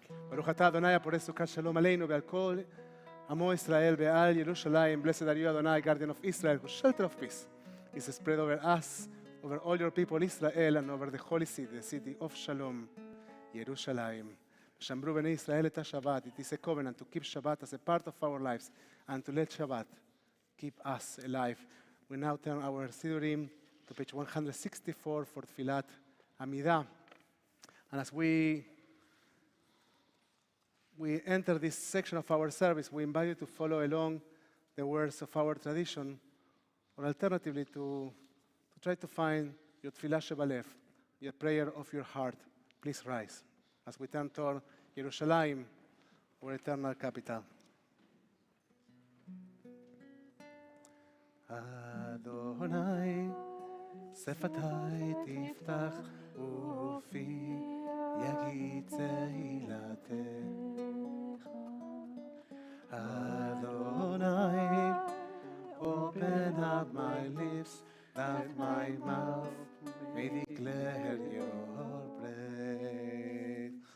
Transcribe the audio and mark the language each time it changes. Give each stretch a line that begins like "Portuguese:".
Hebrew: ברוך אתה אדוני הפורס סוכת שלום עלינו ועל כל עמו ישראל ועל ירושלים.
English: Blessed are you, Adonai, guardian of Israel, whose shelter of peace is spread over us, over all your people Israel, and over the holy city, the city of Shalom, Yerushalayim.
Hebrew: שמרו בני ישראל את השבת.
English: It is a covenant to keep Shabbat as a part of our lives and to let Shabbat keep us alive. We now turn our Sidurim to page 164 for Tfilat Amidah. And as we enter this section of our service, we invite you to follow along the words of our tradition, or alternatively to try to find your Tfilah Shebalev, your prayer of your heart. Please rise as we turn toward Yerushalayim, our eternal capital.
Hebrew: Adonai, שפתי תפתח ופי יגיד תהילתך.
English: Adonai, open up my lips, that my mouth may declare your praise.